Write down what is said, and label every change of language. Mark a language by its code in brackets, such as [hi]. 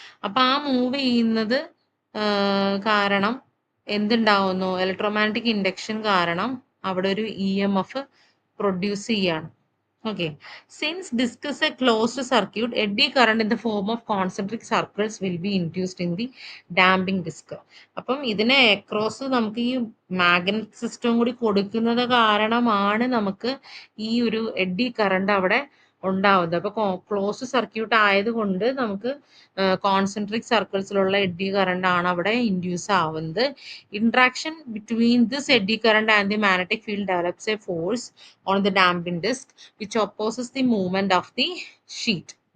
[ml] അപ്പൊ ആ മൂവ് ചെയ്യുന്നത് കാരണം എന്തുണ്ടാവുന്നു, ഇലക്ട്രോമാഗ്നറ്റിക് ഇൻഡക്ഷൻ കാരണം അവിടെ ഒരു EMF പ്രൊഡ്യൂസ് ചെയ്യാണ്. [en] Okay. Since disk is a closed circuit, eddy current in the form of concentric circles will be induced in the damping disk. [ml] അപ്പം ഇതിനെ അക്രോസ് നമുക്ക് ഈ മാഗ്നറ്റ് സിസ്റ്റം കൂടി കൊടുക്കുന്നത് കാരണമാണ് നമുക്ക് ഈ ഒരു എഡ്ഡി കറണ്ട് അവിടെ ഉണ്ടാവുന്നത്. അപ്പൊ ക്ലോസ് സർക്യൂട്ട് ആയതുകൊണ്ട് നമുക്ക് കോൺസെൻട്രിക് സർക്കിൾസിലുള്ള എഡ്ഡി കറണ്ട് ആണ് അവിടെ ഇൻഡ്യൂസ് ആവുന്നത്. [en] Interaction between this eddy current and the magnetic field develops a force on the damping disk which opposes the movement of the sheet.